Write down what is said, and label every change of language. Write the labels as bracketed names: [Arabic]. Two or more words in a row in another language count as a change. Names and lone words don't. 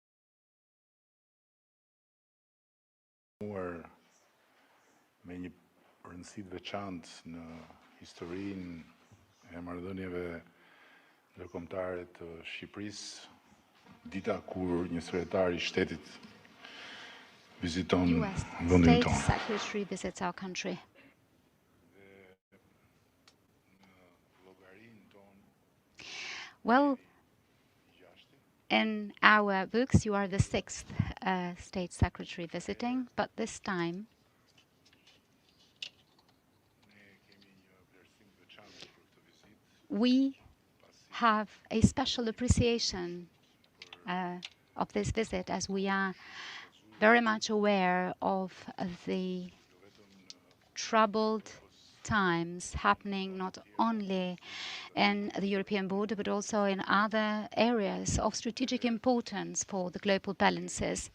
[English] Or, I mean, [Albanian] rëndësi të veçantë në historinë e marrëdhënieve ndërkombëtare të Shqipërisë, dita kur një sekretar I shtetit viziton US vendin State tonë. [English] Secretary visits our country. Well, in our books, you are the 6th State Secretary visiting, but this time we have a special appreciation of this visit, as we are very much aware of the troubled times happening not only in the European border, but also in other areas of strategic importance for the global balances.